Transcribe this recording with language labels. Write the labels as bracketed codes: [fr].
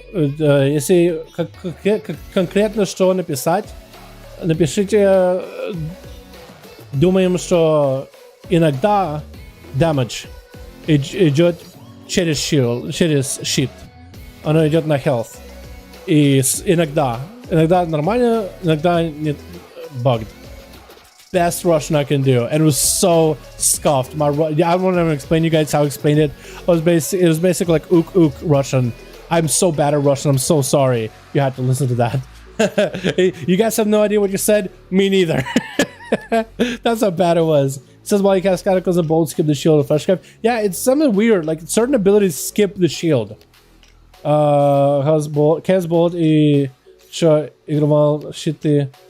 [ru] Если конкретно что написать, напишите, думаем, что иногда damage идет через щит. Оно идет на health. И иногда нормально, иногда нет, bugged. [en] Best Russian I can do, and it was so scuffed. I don't want to explain you guys how I explained it. It was basically like ook Russian. I'm so bad at Russian. I'm so sorry. You had to listen to that. You guys have no idea what you said. Me neither. That's how bad it was. It says while you cast Cataclysm and Bolt, skip the shield of Fleshcraft. Yeah, it's something weird. Like certain abilities skip the shield. [ru] Chaos Bolt и что играл щиты